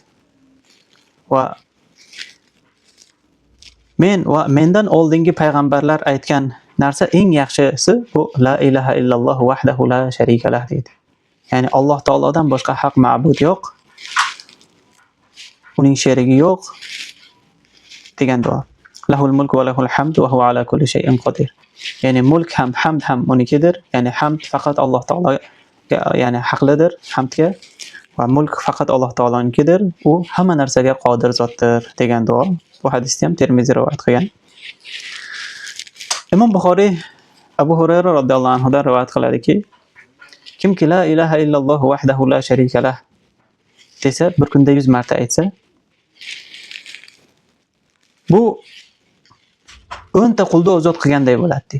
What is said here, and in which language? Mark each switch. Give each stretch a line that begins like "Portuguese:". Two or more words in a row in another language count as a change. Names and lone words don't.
Uzbek: Va mendan oldingi payg'ambarlar aytgan narsa eng yaxshisi bu
Arabic: لا إله إلا الله وحده لا شريك له
Uzbek: deydi. Ya'ni Alloh taolodan boshqa haq ma'bud yo'q, uning sherigi yo'q degan duo.
Arabic: له الملك وله الحمد وهو على كل شيء قدير.
Uzbek: Ya'ni mulk ham, hamd ham unikidir. Ya'ni hamd faqat Alloh taologa, ya'ni haqlidir hamdga, va mulk faqat Alloh taolonikidir. U hamma narsaga qodir zotdir degan duo. Bu hadisni ham Termiziy rivoyat qilgan. Imom Buxoriy Abu Hurayra
Arabic: رضي الله عنه
Uzbek: dan rivoyat qiladiki, kimki
Arabic: لا إله إلا الله وحده لا شريك له
Uzbek: desa, bir kunda 100 marta aytsa, bu 10 ta qulni ozod qilganday bo'ladi deydi.